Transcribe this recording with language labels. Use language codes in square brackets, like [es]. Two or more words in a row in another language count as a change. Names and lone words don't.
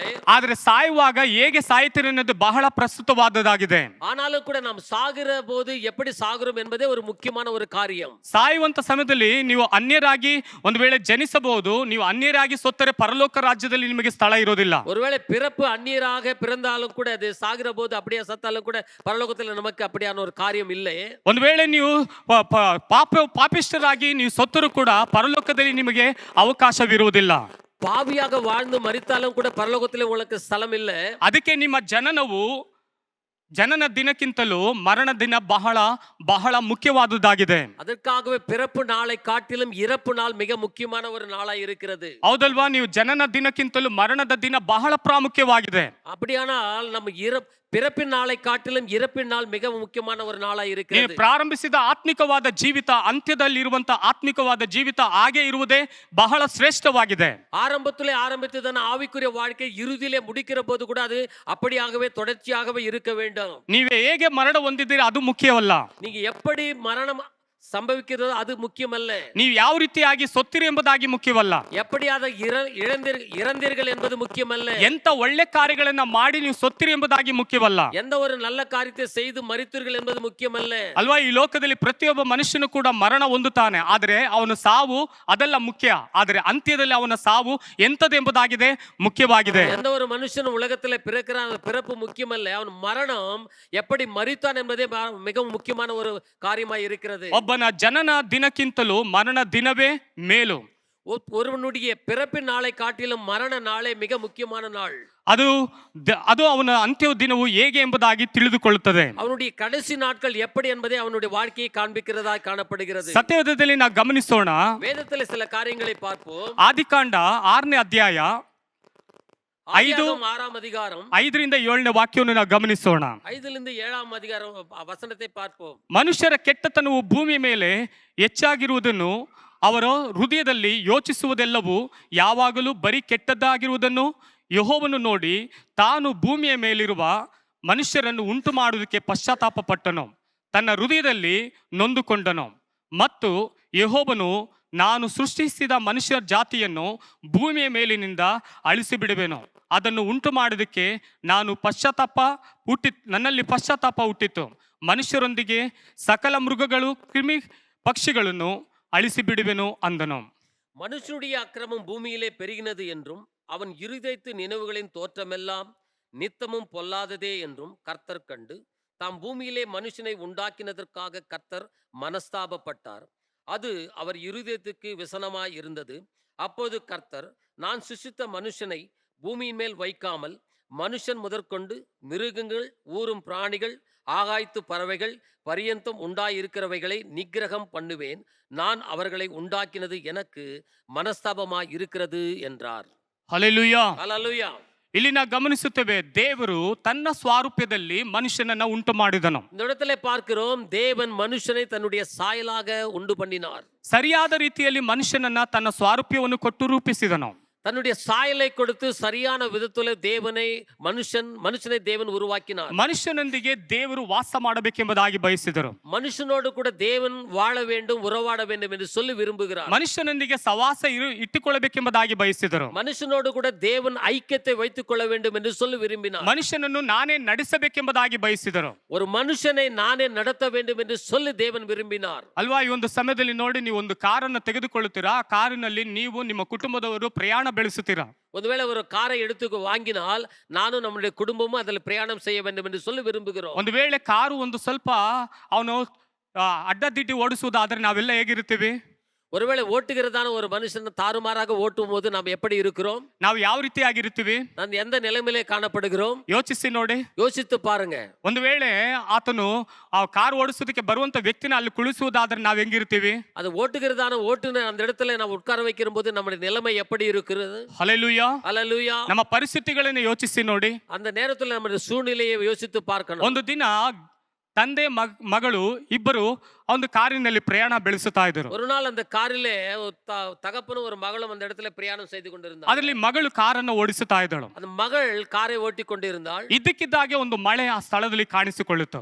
[kn] ಆದರೆ ಸಾಯುವಾಗ ಹೇಗೆ ಸಾಯ್ತೀರಿ ಅನ್ನೋದು ಬಹಳ ಪ್ರಸ್ತುತವಾದದ್ದಾಗಿದೆ. [ta] ஆனாலும் கூட நாம் சாகிற போது எப்படி சாகுறோம் என்பதே ஒரு முக்கியமான ஒரு காரியம். [kn] ಸಾಯುವಂತ ಸಮಯದಲ್ಲಿ ನೀವು ಅನ್ಯರಾಗಿ ಒಂದು ವೇಳೆ ಜನಿಸಬಹುದು, ನೀವು ಅನ್ಯರಾಗಿ ಸತ್ತರೆ ಪರಲೋಕ ರಾಜ್ಯದಲ್ಲಿ ನಿಮಗೆ ಸ್ಥಳ ಇರೋದಿಲ್ಲ. [ta] ஒருவேளை பிறப்பு அந்நியராக பிறந்தாலும் கூட அது சாகிற போது அப்படியே சத்தாலும் கூட பரலோகத்தில் நமக்கு அப்படியான ஒரு காரியம் இல்லை. [kn] ಒಂದು ವೇಳೆ ನೀವು ಪಾಪಿಷ್ಠರಾಗಿ ನೀವು ಸತ್ತರೂ ಕೂಡ ಪರಲೋಕದಲ್ಲಿ ನಿಮಗೆ ಅವಕಾಶವಿರುವುದಿಲ್ಲ. [ta] பாவியாக வாழ்ந்து மரித்தாலும் கூட பரலோகத்திலே உங்களுக்கு ஸ்தலம் இல்லை. [kn] ಅದಕ್ಕೆ ನಿಮ್ಮ ಜನನ ದಿನಕ್ಕಿಂತಲೂ ಮರಣ ದಿನ ಬಹಳ ಬಹಳ ಮುಖ್ಯವಾದುದಾಗಿದೆ. [ta] அதற்காகவே பிறப்பு நாளை காட்டிலும் இறப்பு நாள் மிக முக்கியமான ஒரு நாளாய் இருக்கிறது. [kn] ಹೌದಲ್ವಾ? ನೀವು ಜನನ ದಿನಕ್ಕಿಂತಲೂ ಮರಣದ ದಿನ ಬಹಳ ಪ್ರಾಮುಖ್ಯವಾಗಿದೆ. [ta] அப்படியானால் நம்ம பிறப்பின் நாளை காட்டிலும் இறப்பின் நாள் மிக முக்கியமான ஒரு நாளாய் இருக்கிறது. [kn] ನೀವು ಪ್ರಾರಂಭಿಸಿದ ಆತ್ಮಿಕವಾದ ಜೀವಿತ ಅಂತ್ಯದಲ್ಲಿ ಇರುವಂತ ಆತ್ಮಿಕವಾದ ಜೀವಿತ ಹಾಗೆ ಇರುವುದೇ ಬಹಳ ಶ್ರೇಷ್ಠವಾಗಿದೆ. [ta] ஆரம்பத்திலே ஆரம்பித்ததான ஆவிக்குரிய வாழ்க்கை இறுதியிலே முடிக்கிற போது கூட அது அப்படியாகவே தொடர்ச்சியாகவே இருக்க வேண்டும். [kn] ನೀವೇ ಹೇಗೆ ಮರಣ ಹೊಂದಿದ್ದೀರಿ ಅದು ಮುಖ್ಯವಲ್ಲ. [ta] நீங்க எப்படி மரணம் சம்பவிக்கிறது அது முக்கியமல்ல. [kn] ನೀವು ಯಾವ ರೀತಿಯಾಗಿ ಸೊತ್ತಿರಿ ಎಂಬುದಾಗಿ ಮುಖ್ಯವಲ್ಲ. [ta] எப்படியாக இறந்தீர்கள் என்பது முக்கியமல்ல. [kn] ಎಂತ ಒಳ್ಳೆ ಕಾರ್ಯಗಳನ್ನ ಮಾಡಿ ನೀವು ಸೊತ್ತಿರಿ ಎಂಬುದಾಗಿ ಮುಖ್ಯವಲ್ಲ [ta] எந்த ஒரு நல்ல காரியத்தை செய்து மரித்தீர்கள் என்பது முக்கியமல்ல. [kn] ಅಲ್ವಾ. ಈ ಲೋಕದಲ್ಲಿ ಪ್ರತಿಯೊಬ್ಬ ಮನುಷ್ಯನು ಕೂಡ ಮರಣ ಹೊಂದುತ್ತಾನೆ, ಆದರೆ ಅವನ ಸಾವು ಅದೆಲ್ಲ ಮುಖ್ಯ. ಆದರೆ ಅಂತ್ಯದಲ್ಲಿ ಅವನ ಸಾವು ಎಂತದೆಂಬುದಾಗಿದೆ ಮುಖ್ಯವಾಗಿದೆ. [ta] எந்த ஒரு மனுஷனும் உலகத்தில் பிறக்கிறான், பிறப்பு முக்கியமல்ல, அவன் மரணம் எப்படி மரித்தான் என்பதே மிகவும் முக்கியமான ஒரு காரியமாய் இருக்கிறது. [kn] ಒಬ್ಬನ ಜನನ ದಿನಕ್ಕಿಂತಲೂ ಮರಣ ದಿನವೇ ಮೇಲು. [ta] ஒருவனுடைய பிறப்பின் நாளை காட்டிலும் மரண நாளே மிக முக்கியமான நாள். [kn] ಅದು ಅವನ ಅಂತ್ಯ ದಿನವು ಹೇಗೆ ಎಂಬುದಾಗಿ ತಿಳಿದುಕೊಳ್ಳುತ್ತದೆ. [ta] அவனுடைய கடைசி நாட்கள் எப்படி என்பதை அவனுடைய வாழ்க்கையை காண்பிக்கிறதாய் காணப்படுகிறது. [kn] ಸತ್ಯವೇದದಲ್ಲಿ ನಾವು ಗಮನಿಸೋಣ. [ta] வேதத்தில் சில காரியங்களை பார்ப்போம். [kn] ಆದಿಕಾಂಡ 6ನೇ ಅಧ್ಯಾಯ [ta] 6ஆம் அதிகாரம் [kn] 5ರಿಂದ 7ನೇ ವಾಕ್ಯವನ್ನು ನಾವು ಗಮನಿಸೋಣ. [ta] 5லிருந்து 7ஆம் அதிகாரம் வசனத்தை பார்ப்போம். [kn] ಮನುಷ್ಯರ ಕೆಟ್ಟತನವು ಭೂಮಿಯ ಮೇಲೆ ಹೆಚ್ಚಾಗಿರುವುದನ್ನು, ಅವರ ಹೃದಯದಲ್ಲಿ ಯೋಚಿಸುವುದೆಲ್ಲವೂ ಯಾವಾಗಲೂ ಬರೀ ಕೆಟ್ಟದ್ದಾಗಿರುವುದನ್ನು ಯೆಹೋವನು ನೋಡಿ ತಾನು ಭೂಮಿಯ ಮೇಲಿರುವ ಮನುಷ್ಯರನ್ನು ಉಂಟು ಮಾಡುವುದಕ್ಕೆ ಪಶ್ಚಾತ್ತಾಪ ಪಟ್ಟನು, ತನ್ನ ಹೃದಯದಲ್ಲಿ ನೊಂದುಕೊಂಡನು. ಮತ್ತು ಯೆಹೋವನು, ನಾನು ಸೃಷ್ಟಿಸಿದ ಮನುಷ್ಯ ಜಾತಿಯನ್ನು ಭೂಮಿಯ ಮೇಲಿನಿಂದ ಅಳಿಸಿಬಿಡುವೆನು, ಅದನ್ನು ಉಂಟು ಮಾಡೋದಕ್ಕೆ ನನ್ನಲ್ಲಿ ಪಶ್ಚಾತ್ತಾಪ ಹುಟ್ಟಿತು. ಮನುಷ್ಯರೊಂದಿಗೆ ಸಕಲ ಮೃಗಗಳು ಕ್ರಿಮಿ ಪಕ್ಷಿಗಳನ್ನು ಅಳಿಸಿಬಿಡುವೆನು ಅಂದನು. [ta] மனுஷனுடைய அக்கிரமம் பூமியிலே பெருகினது என்றும் அவன் இருதயத்து நினைவுகளின் தோற்றமெல்லாம் நித்தமும் பொல்லாததே என்றும் கர்த்தர் கண்டு தாம் பூமியிலே மனுஷனை உண்டாக்கினதற்காக கர்த்தர் மனஸ்தாபப்பட்டார். அது அவர் இருதயத்துக்கு விசனமாய் இருந்தது. அப்போது கர்த்தர், நான் சிருஷ்டித்த மனுஷனை பூமியின் மேல் வைக்காமல் மனுஷன் முதற்கொண்டு மிருகங்கள், ஊரும் பிராணிகள், ஆகாய்த்து பறவைகள் பரியந்தம் உண்டாயிருக்கிறவைகளை நிக்கிரகம் பண்ணுவேன். நான் அவர்களை உண்டாக்கினது எனக்கு மனஸ்தாபமாய் இருக்கிறது என்றார். [kn] ಹಲ್ಲೆಲೂಯಾ. [ta] ஹல்லேலூயா. [kn] ಇಲ್ಲಿ ನಾವು ಗಮನಿಸುತ್ತೇವೆ, ದೇವರು ತನ್ನ ಸ್ವಾರೂಪ್ಯದಲ್ಲಿ ಮನುಷ್ಯನನ್ನ ಉಂಟು ಮಾಡಿದನು. [ta] இந்த இடத்துல பார்க்கிறோம், தேவன் மனுஷனை தன்னுடைய சாயலாக உண்டு பண்ணினார். [kn] ಸರಿಯಾದ ರೀತಿಯಲ್ಲಿ ಮನುಷ್ಯನನ್ನ ತನ್ನ ಸ್ವಾರೂಪ್ಯವನ್ನು ಕೊಟ್ಟು ರೂಪಿಸಿದನು. [ta] தன்னுடைய சாயலை கொடுத்து சரியான விதத்துல மனுஷனை தேவன் உருவாக்கினார். [kn] ಮನುಷ್ಯನೊಂದಿಗೆ ದೇವರು ವಾಸ ಮಾಡಬೇಕೆಂಬುದಾಗಿ ಬಯಸಿದರು. [ta] மனுஷனோடு கூட தேவன் வாழ வேண்டும், உறவாட வேண்டும் என்று சொல்லி விரும்புகிறார். [kn] ಮನುಷ್ಯನೊಂದಿಗೆ ಸವಾಸ ಇಟ್ಟುಕೊಳ್ಳಬೇಕೆಂಬುದಾಗಿ ಬಯಸಿದರು. [ta] மனுஷனோடு கூட தேவன் ஐக்கியத்தை வைத்துக் கொள்ள வேண்டும் என்று சொல்லி விரும்பினார். [kn] ಮನುಷ್ಯನನ್ನು ನಾನೇ ನಡೆಸಬೇಕೆಂಬುದಾಗಿ ಬಯಸಿದರು. [ta] ஒரு மனுஷனை நானே நடத்த வேண்டும் என்று சொல்லி தேவன் விரும்பினார். [kn] ಅಲ್ವಾ. ಈ ಒಂದು ಸಮಯದಲ್ಲಿ ನೋಡಿ, ನೀವು ಒಂದು ಕಾರನ್ನು ತೆಗೆದುಕೊಳ್ಳುತ್ತೀರಾ, ಆ ಕಾರಿನಲ್ಲಿ ನೀವು ನಿಮ್ಮ ಕುಟುಂಬದವರು ಪ್ರಯಾಣ ಬೆಳೆಸುತ್ತೀರಾ. [ta] ஒருவேளை ஒரு காரை எடுத்து வாங்கினால் நானும் நம்முடைய குடும்பமும் அதில் பிரயாணம் செய்ய வேண்டும் என்று சொல்லி விரும்புகிறோம். [kn] ಒಂದು ವೇಳೆ ಕಾರು ಒಂದು ಸ್ವಲ್ಪ ಅವನು ಅಡ್ಡದಿಡ್ಡಿ ಓಡಿಸುವುದಾದ್ರೆ ನಾವೆಲ್ಲ ಹೇಗಿರ್ತೀವಿ? [ta] ஒருவேளை ஓட்டுகிறதான ஒரு மனுஷன் தாறுமாறாக ஓட்டும் போது நாம் எப்படி இருக்கிறோம்? [kn] ನಾವು ಯಾವ ರೀತಿಯಾಗಿರ್ತೀವಿ? [ta] நான் எந்த நிலைமையிலே காணப்படுகிறோம்? [kn] ಯೋಚಿಸಿ ನೋಡಿ. [ta] யோசித்து பாருங்க. [kn] ಒಂದು ವೇಳೆ ಆತನು ಆ ಕಾರ್ ಓಡಿಸೋದಕ್ಕೆ ಬರುವಂತ ವ್ಯಕ್ತಿನ ಅಲ್ಲಿ ಕುಳಿಸುವುದಾದ್ರೆ ನಾವ್ ಹೆಂಗಿರ್ತೀವಿ? [ta] அது ஓட்டுகிறதான ஓட்டுநர் அந்த இடத்துல ನಾವು ಉட்கார வைக்கிற போது நம்முடைய நிலைமை எப்படி இருக்கிறது? [kn] ಹಲ್ಲೆಲೂಯಾ. [ta] ஹல்லேலூயா. [kn] ನಮ್ಮ ಪರಿಸ್ಥಿತಿಗಳನ್ನು ಯೋಚಿಸಿ ನೋಡಿ. [ta] அந்த நேரத்துல நம்முடைய சூழ்நிலையை யோசித்து பார்க்கணும். [kn] ಒಂದು ದಿನ ತಂದೆ ಮಗಳು ಇಬ್ಬರು ಒಂದು ಕಾರಿನಲ್ಲಿ ಪ್ರಯಾಣ ಬೆಳೆಸುತ್ತಾ ಇದ್ದರು. [ta] ஒரு நாள் அந்த காரிலே தகப்பனும் ஒரு மகளும் அந்த இடத்துல பிரயாணம் செய்து கொண்டிருந்தார். [kn] ಅದರಲ್ಲಿ ಮಗಳು ಕಾರನ್ನು ಓಡಿಸುತ್ತಾ ಇದ್ದಳು. [ta] அந்த மகள் காரை ஓட்டி கொண்டிருந்தாள். [kn] ಇದ್ದಕ್ಕಿದ್ದಾಗೆ ಒಂದು ಮಳೆ ಆ ಸ್ಥಳದಲ್ಲಿ ಕಾಣಿಸಿಕೊಳ್ಳಿತು.